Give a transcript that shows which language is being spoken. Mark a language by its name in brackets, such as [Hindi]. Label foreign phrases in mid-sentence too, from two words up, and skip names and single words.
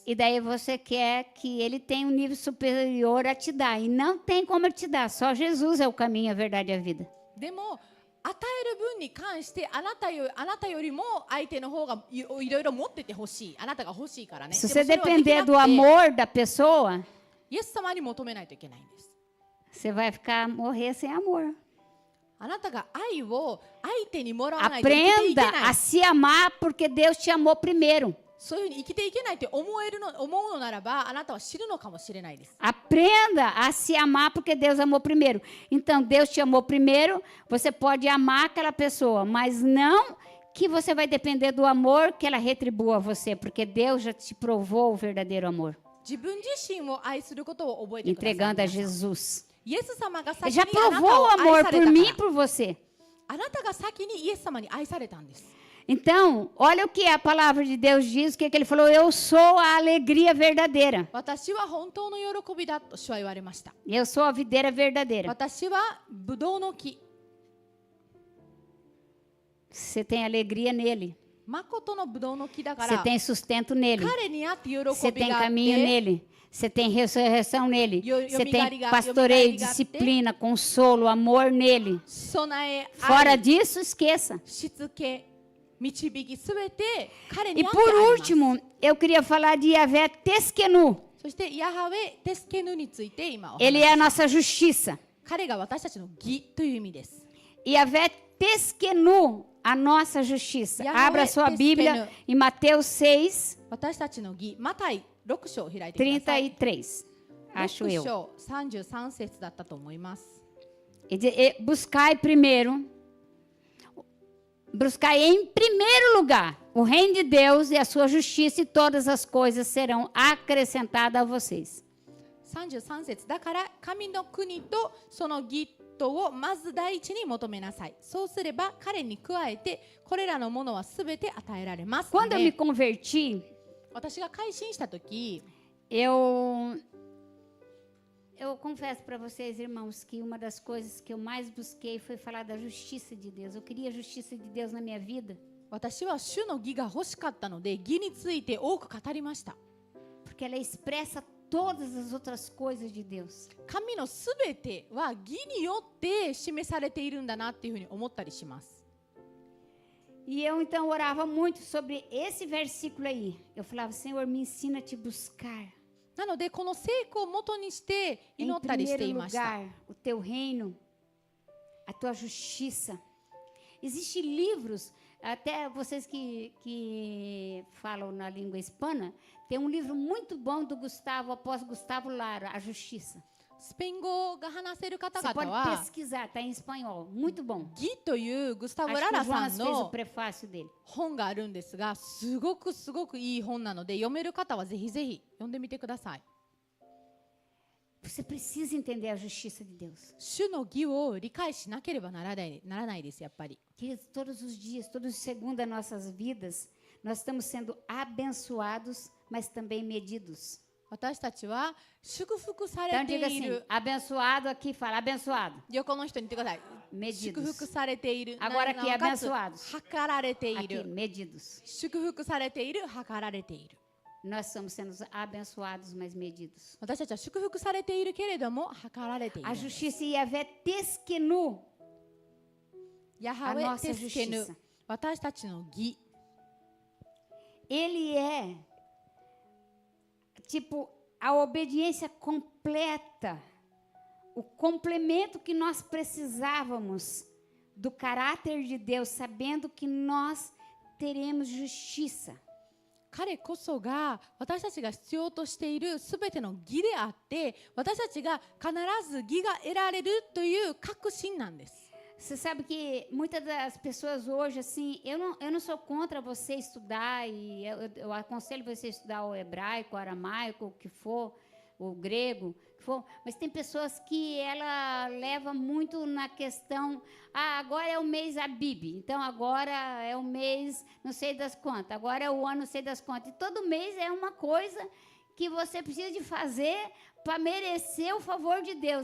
[Portuguese] E daí você quer que ele tenha um nível superior a te dar. E não tem como ele te dar. Só Jesus é o caminho, a verdade e a vida. [Japanese] でも与える分に関してあなたよりも相手の方がいろいろ持っててほしい。あなたが欲しいからね。 [Portuguese] Se [Japanese] でも [Portuguese] você [Japanese] それはでき [Portuguese] depender [Japanese] なく [Portuguese] do [Japanese] て [Portuguese] amor da pessoa, [Japanese] イエス様に求めないといけないんです。 [Portuguese] você vai morrer sem amor. [Japanese] あなたが愛を相手にもらわないと生きていけ [Portuguese] Aprenda [Japanese] ない [Portuguese] a。se amar porque Deus te amou primeiro. [Japanese] そういうふうに生きていけないって思うのならばあなたは死ぬのかもしれないです。 [Portuguese] Aprenda a se amar porque Deus amou primeiro. Então, Deus te amou primeiro, você pode amar aquela pessoa, mas não que você vai depender do amor que ela retribua a você, porque Deus já te provou o verdadeiro amor, [Japanese] 自分自身を愛することを覚えてください。 [Portuguese] entregando a Jesus. [Japanese] イエス様が [Portuguese] Ele [Japanese] 先 [Portuguese] já [Japanese] にあなた [Portuguese] provou o [Japanese] を愛 [Portuguese] amor [Japanese] され [Portuguese] por [Japanese] た [Portuguese] mim [Japanese] か [Portuguese] e por você. [Japanese] ら、あなたが先にイエス様に愛されたんです。 [Portuguese] Então, olha o que a palavra de Deus diz, o que ele falou, eu sou a alegria verdadeira. [Japanese] 私は本当の喜びだと主は言われました。 [Portuguese] Eu sou a videira verdadeira. [Japanese] 私はブドウの木、 [Portuguese] Você tem alegria nele. [Japanese] 誠のブドウの木だか [Portuguese] Você [Japanese] ら、 [Portuguese] tem sustento nele. [Japanese] 彼にあって喜 [Portuguese] Você [Japanese] び [Portuguese] tem [Japanese] があっ [Portuguese] caminho [Japanese] て、 [Portuguese] nele. Você tem ressurreição nele. Você tem [Japanese] Yomigaregate. [Portuguese] pastoreio, disciplina, consolo, amor nele. [Japanese] 備え、 [Portuguese] Fora [Japanese] 愛、 [Portuguese] disso, esqueça. [Japanese] しつけ、導きすべて彼 [Portuguese] E [Japanese] にあって [Portuguese] por [Japanese] あります。 [Portuguese] último, eu queria falar de Yahvé Teskenu. [Japanese] そしてヤハウェテスケヌについて今お話し [Portuguese] Ele é a nossa justiça. [Japanese] 彼が私たちの義という意味です。 [Portuguese] Yahvé Teskenu, a nossa justiça. Yahvé Abra sua Bíblia Teskenu. em Mateus 6, [Japanese] 私たちの義、マタイ6章を開いてください。 [Portuguese] 33. Acho [Japanese] 6 [Portuguese] eu. [Japanese] 章33節だったと思います。 [Portuguese] Buscai primeiro, buscai em primeiro lugar o reino de Deus e a sua justiça, e todas as coisas serão acrescentadas a vocês. [Japanese] 33 節だから神の国とその義とをまず第一に求めなさい。そうすれば彼に加えてこれらのものはすべて与えられます。 [Portuguese] Quando eu me [Japanese] ね [Portuguese] converti, [Japanese] 私が改心したとき、 [Portuguese] eu confesso para vocês, irmãos, que uma das coisas que eu mais busquei foi falar da justiça de Deus. Eu queria a justiça de Deus na minha vida, [Japanese] 私は主の義が欲しかったので義について多く語りました。 [Portuguese] porque ela expressa todas as outras coisas de Deus. [Japanese] 神のすべては義によって示されているんだなっていうふうに思ったりします。 [Portuguese] E eu então orava muito sobre esse versículo aí. Eu falava, Senhor, me ensina a te buscar. [Japanese] なのでこの聖句を元にして祈 [Portuguese] Em [Japanese] ったりしてい [Portuguese] primeiro [Japanese] ました。 [Portuguese] lugar, o teu reino, a tua justiça. Existem livros, até vocês que falam na língua hispana, tem um livro muito bom do apóstolo Gustavo Lara, A Justiça. [Japanese] スペイン語が話せる方 [Portuguese] Você [Japanese] 々 [Portuguese] pode [Japanese] は [Portuguese] pesquisar, está em espanhol, muito bom. [Japanese] 義というグスタブ・ [Portuguese] Acho [Japanese] ラ [Portuguese] que o [Japanese] ラさ [Portuguese] Jonas [Japanese] ん [Portuguese] fez o [Japanese] の [Portuguese] prefácio dele. [Japanese] 本があるんですが、すごくいい本なので読める方はぜひぜひ読んでみてください。 [Portuguese] Você precisa entender a justiça de Deus. [Japanese] 主の義を理解しなければならないです、やっぱり。 [Portuguese] Queridos, todos os dias, todos os segundos das nossas vidas, nós estamos sendo abençoados, mas também medidos. [Japanese] 私たちは祝福さ [Portuguese] Então [Japanese] れて [Portuguese] diga [Japanese] い [Portuguese] assim, [Japanese] る。 [Portuguese] abençoado aqui, fala abençoado. [Japanese] 横の人に言ってください。祝 [Portuguese] Medidos. [Japanese] 福されている。 [Portuguese] Agora aqui, [Japanese] なおかつ [Portuguese] abençoados. [Japanese] 測られてい [Portuguese] Aqui, [Japanese] る。 [Portuguese] medidos. [Japanese] 祝福されている、測られている。 [Portuguese] Nós estamos sendo abençoados, mas medidos. [Japanese] 私たちは祝福されているけれども、測られている [Portuguese] A。justiça Yahvé Teskenu, [Japanese] ヤハ [Portuguese] a [Japanese] ウェ [Portuguese] nossa [Japanese] テスケヌ [Portuguese] justiça.、 [Japanese] 私たちの義。 [Portuguese] Ele é tipo a obediência completa, o complemento que nós precisávamos do caráter de Deus, sabendo que nós teremos justiça. [Japanese] 彼こそが私たちが必要としているすべての義であって、私たちが必ず義が得られるという確信なんです。 [Portuguese] Você sabe que muitas das pessoas hoje, assim, eu não sou contra você estudar, e eu aconselho você a estudar o hebraico, o aramaico, o que for, o grego, o que for, mas tem pessoas que ela leva muito na questão, agora é o mês Abib, então agora é o mês não sei das quantas, agora é o ano não sei das quantas, e todo mês é uma coisa que você precisa de fazer para merecer o favor de Deus.